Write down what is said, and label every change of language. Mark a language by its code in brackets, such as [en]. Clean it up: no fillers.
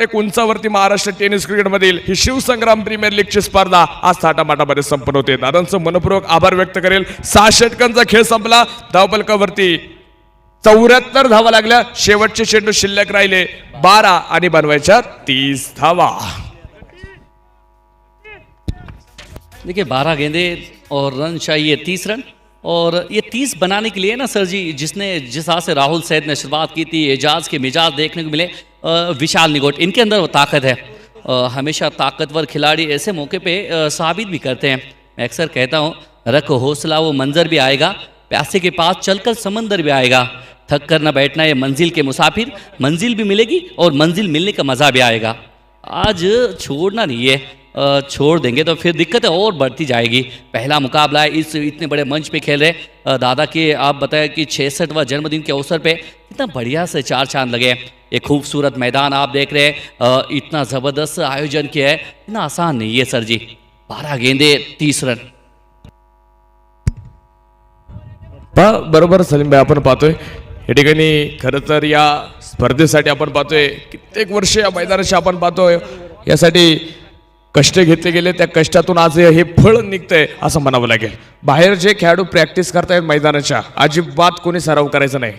[mr] एक उंचावरती महाराष्ट्र टेनिस क्रिकेटमधील ही शिवसंग्राम प्रीमियर लीगची स्पर्धा आज थाटामाटामध्ये संपन्न होते. दादांचं मनपूर्वक आभार व्यक्त करेल. 6 षटकांचा खेळ संपला. धावफलकावरती 74 धावा लागल्या. शेवटचे चेंडू शिल्लक राहिले 12 आणि बनवायच्या 30 धावा. [hi] देखिए 12 गेंदे और रन चाहिए 30 रन, और ये 30 बनाने के लिए ना सर जी, जिस तरह से राहुल सैयद ने शुरुआत की थी, एजाज के मिजाज देखने को मिले, विशाल निगोट, इनके अंदर वो ताकत है. हमेशा ताकतवर खिलाड़ी ऐसे मौके पे साबित भी करते हैं. मैं अक्सर कहता हूँ, रख हौसला वो मंजर भी आएगा, प्यासे के पास चलकर समंदर भी आएगा. थक कर न बैठना ये मंजिल के मुसाफिर, मंजिल भी मिलेगी और मंजिल मिलने का मज़ा भी आएगा. आज छोड़ना नहीं है, छोड़ देंगे तो फिर दिक्कतें और बढ़ती जाएगी. पहला मुकाबला है, इस इतने बड़े मंच पे खेल रहे दादा के. आप बताएं कि 66वां जन्मदिन के अवसर पे इतना बढ़िया से 4 चांद लगे. एक खूबसूरत मैदान आप देख रहे हैं, इतना ज़बरदस्त आयोजन किया है, इतना आसान नहीं है सर जी. 12 गेंदे 30 रन. [mr] बरोबर सलीम भाई, आपण पाहतोय या ठिकाणी खरं तर या स्पर्धेसाठी आपण पाहतोय कित्येक वर्ष या मैदानाशी आपण पाहतोय, यासाठी कष्ट घेतले गेले. त्या कष्टातून आज हे फळ निघतंय असं म्हणावं लागेल. बाहेर जे खेळाडू प्रॅक्टिस करतायत मैदानाच्या, अजिबात कोणी सराव करायचा नाही.